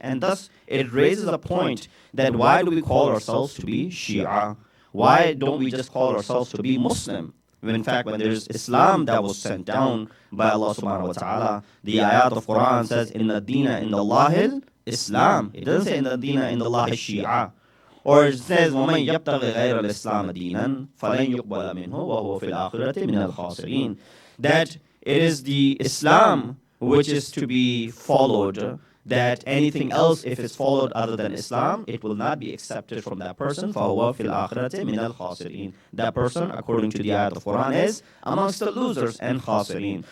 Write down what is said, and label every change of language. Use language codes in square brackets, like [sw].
[en] And thus, it raises a point that why do we call ourselves to be Shia? Why don't we just call ourselves to be Muslim? When in fact, when there's Islam that was sent down by Allah subhanahu wa ta'ala, the ayat of Quran says, [ar] Inna dina inda Allahil Islam. [en] It doesn't say [ar] Inna dina inda Allahil Shia. [en] Or it says, [ar] وَمَنْ يَبْتَغِ غَيْرَ الْإِسْلَامَ دِينًا فَلَنْ يُقْبَلَ مِنْهُ وَهُوَ فِي الْآخِرَةِ مِنَ الْخَاسِرِينَ. [en] That it is the Islam which is to be followed, that anything else, if it's followed other than Islam, it will not be accepted from that person. [ar] فَهُوَ فِي الْآخِرَةِ مِنَ الْخَاسِرِينَ. [en] That person, according to the ayat of Quran, is amongst the losers and khasirin.